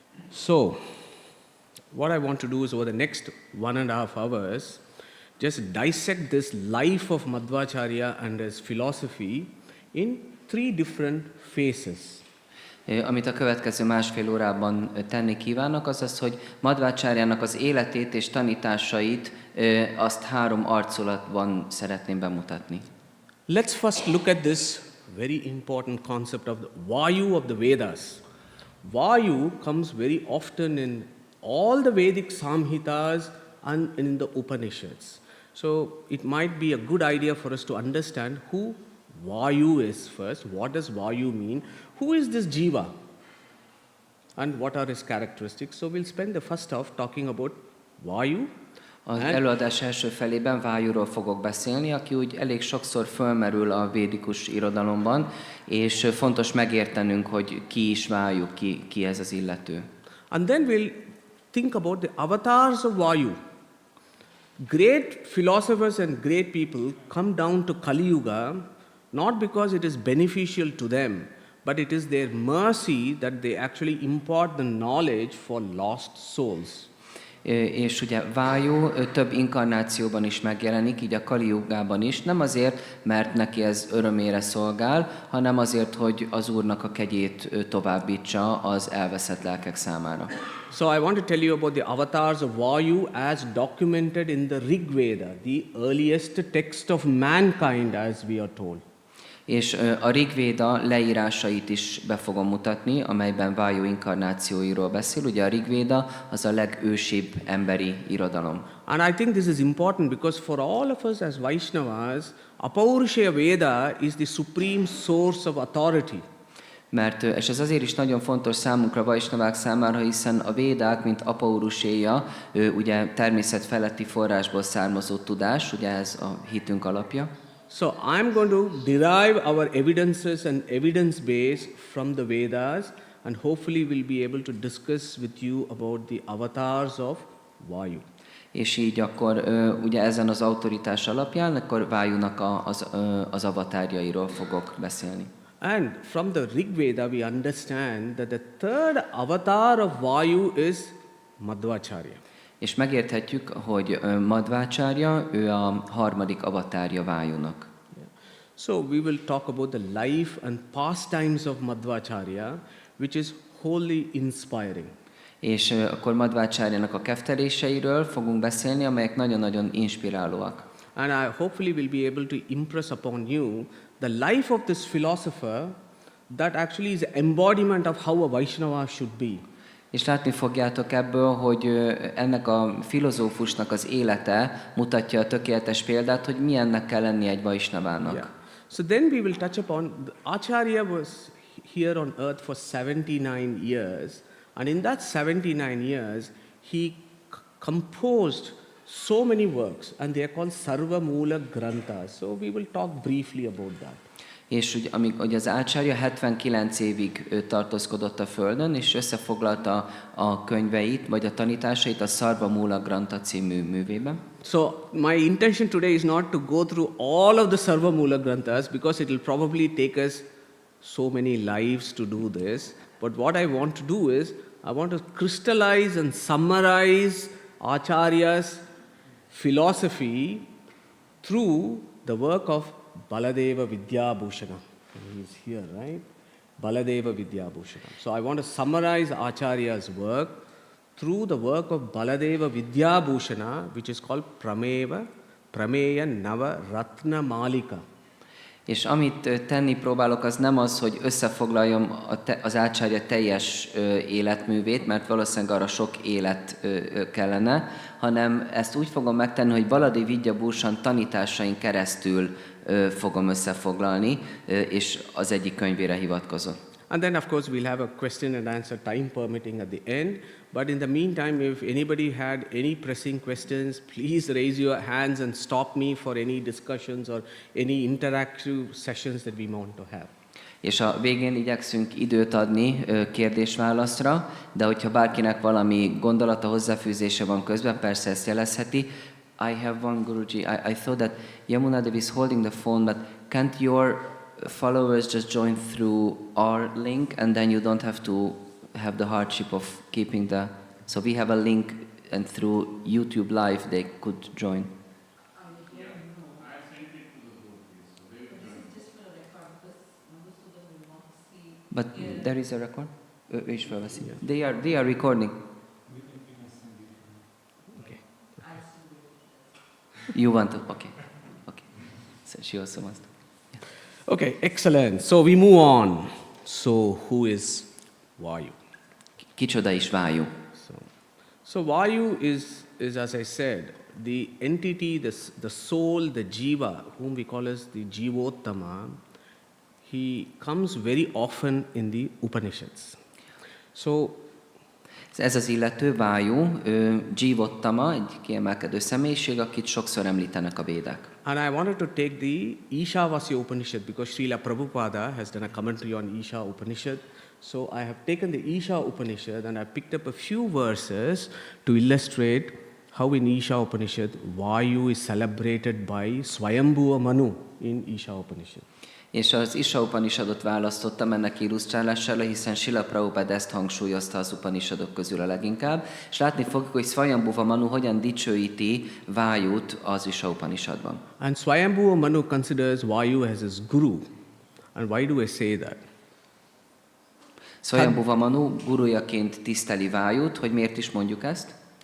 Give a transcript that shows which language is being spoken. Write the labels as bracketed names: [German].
[English] So, what I want to do is over the next 1.5 hours, just dissect this life of Madhvácárya and his philosophy in 3 different phases. [Hungarian] Amit a következő másfél órában tenni kívánok, az az, hogy Madhvácárjának az életét és tanításait azt 3 arculatban szeretném bemutatni. [English] Let's first look at this very important concept of the Vayu of the Vedas. Vayu comes very often in all the Vedic Samhitas and in the Upanishads. So it might be a good idea for us to understand who Vayu is first. What does Vayu mean? Who is this Jiva? And what are his characteristics? So we'll spend the first half talking about Vayu. [Hungarian] Az előadás első felében Vájúról fogok beszélni, aki úgy elég sokszor fölmerül a védikus irodalomban, és fontos megértenünk, hogy ki is Vájú, ki ez az illető. [English] And then we'll think about the avatars of Vayu. Great philosophers and great people come down to Kali Yuga not because it is beneficial to them, but it is their mercy that they actually impart the knowledge for lost souls. [Hungarian] És ugye Vájú több inkarnációban is megjelenik, így a Kali Jugában is, nem azért, mert neki ez örömére szolgál, hanem azért, hogy az Úrnak a kegyét továbbítsa az elveszett lelkek számára. [English] So I want to tell you about the avatars of Vayu as documented in the Rig Veda, the earliest text of mankind, as we are told. [Hungarian] És a Rigvéda leírásait is be fogom mutatni, amelyben Vájú inkarnációiról beszél. Ugye a Rigvéda az a legősibb emberi irodalom. [English] And I think this is important because for all of us as Vaishnavas, Apaurushaya Veda is the supreme source of authority. [Hungarian] És ez azért is nagyon fontos számunkra, Vaisnavák számára, hiszen a védák, mint Apauruséja, ugye természet feletti forrásból származó tudás, ugye ez a hitünk alapja. [English] So I'm going to derive our evidences and evidence base from the Vedas, and hopefully we'll be able to discuss with you about the avatars of Vayu. [Hungarian] És így akkor ugye ezen az autoritás alapján, akkor Vájúnak az avatárjairól fogok beszélni. [English] And from the Rig Veda we understand that the third avatar of Vayu is Madhvácárya. [Hungarian] És megérthetjük, hogy Madhvácárya, ő a harmadik avatárja Vájúnak. [English] So we will talk about the life and pastimes of Madhvácárya, which is wholly inspiring. [Hungarian] És akkor Madhvácárjának a kefteléseiről fogunk beszélni, amelyek nagyon-nagyon inspirálóak. [English] And I hopefully will be able to impress upon you the life of this philosopher that actually is embodiment of how a Vaishnava should be. [Hungarian] És látni fogjátok ebből, hogy ennek a filozófusnak az élete mutatja a tökéletes példát, hogy milyennek kell lenni egy Vaisnavának. [English] Yeah. So then we will touch upon, Acharya was here on earth for 79 years, and in that 79 years, he composed so many works, and they are called Sarva Mula Granthas. So we will talk briefly about that. [Hungarian] És ugye az Acharya 79 évig tartózkodott a Földön, és összefoglalta a könyveit, vagy a tanításait a Sarva Mula Grantha című művében. [English] So my intention today is not to go through all of the Sarva Mula Granthas, because it will probably take us so many lives to do this. But what I want to do is, I want to crystallize and summarize Acharya's philosophy through the work of Baladeva Vidyabhushana. He is here, right? Baladeva Vidyabhushana. So I want to summarize Acharya's work through the work of Baladeva Vidyabhushana, which is called Prameya Nava Ratna Malika. [Hungarian] És amit tenni próbálok, az nem az, hogy összefoglaljam az Acharya teljes életművét, mert valószínűleg arra sok élet kellene, hanem ezt úgy fogom megtenni, hogy Baladeva Vidyabhushana tanításain keresztül fogom összefoglalni, és az egyik könyvére hivatkozott. [English] And then of course we'll have a question and answer time permitting at the end. But in the meantime, if anybody had any pressing questions, please raise your hands and stop me for any discussions or any interactive sessions that we want to have. [Hungarian] És a végén igyekszünk időt adni kérdés-válaszra, de hogyha bárkinek valami gondolata, hozzáfűzése van közben, persze ezt jelezheti. [English] I have one, Guruji. I thought that Yamuna Devi is holding the phone, but can't your followers just join through our link, and then you don't have to have the hardship of keeping the... So we have a link, and through YouTube Live they could join. But there is a record? [Hungarian] Ő is felveszi. [English] They are recording. Okay. You want to? Okay. So she also wants to. Okay, excellent. So we move on. So who is Vayu? [Hungarian] Kicsoda is Vájú? [English] So Vayu is as I said, the entity, the soul, the jiva, whom we call as the Jivottama. He comes very often in the Upanishads. So [Hungarian] ez az illető, Vájú, Jivottama, egy kiemelkedő személyiség, akit sokszor említenek a védák. [English] And I wanted to take the Ishavasya Upanishad because Srila Prabhupada has done a commentary on Isha Upanishad. So I have taken the Isha Upanishad and I picked up a few verses to illustrate how in Isha Upanishad Vayu is celebrated by Swayambhuva Manu in Isha Upanishad. [Hungarian] És az Isha Upanishadot választottam ennek illusztrálására, hiszen Srila Prabhupád ezt hangsúlyozta az Upanishadok közül a leginkább, és látni fogjuk, hogy Swayambhuva Manu hogyan dicsőíti Vájút az Isha Upanishadban. [English] And Swayambhuva Manu considers Vayu as his guru. And why do I say that? [Hungarian] Swayambhuva Manu gurujaként tiszteli Vájút, hogy miért is mondjuk ezt?